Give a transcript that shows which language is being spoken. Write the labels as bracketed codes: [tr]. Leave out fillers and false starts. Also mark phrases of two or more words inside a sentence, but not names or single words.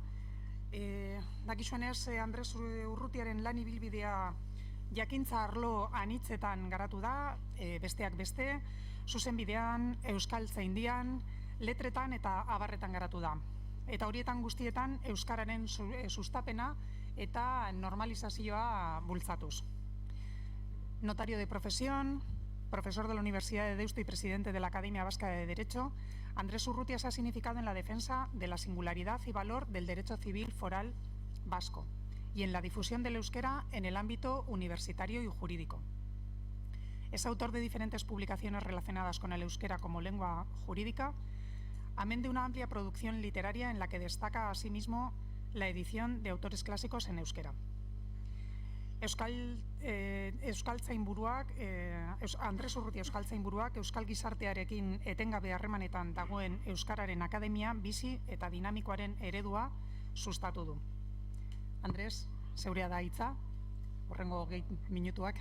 [eu] Dakizuenez, Andres Urrutiaren lan ibilbidea jakintza arlo anitzetan garatu da, besteak beste, zuzenbidean, euskaltzaindian, letretan eta abarretan garatu da. Eta horietan guztietan euskararen sustapena eta normalizazioa bultzatuz. [es] Notario de profesión, profesor de la Universidad de Deusto y presidente de la Academia Vasca de Derecho, Andrés Urrutia se ha significado en la defensa de la singularidad y valor del derecho civil foral vasco y en la difusión del euskera en el ámbito universitario y jurídico. Es autor de diferentes publicaciones relacionadas con el euskera como lengua jurídica, amén de una amplia producción literaria en la que destaca asimismo la edición de autores clásicos en euskera. [eu] Andres Urrutia euskaltzainburuak euskal gizartearekin etengabe harremanetan dagoen euskararen akademia bizi eta dinamikoaren eredua sustatu du. Andres, zeurea da hitza, horrengo minutuak.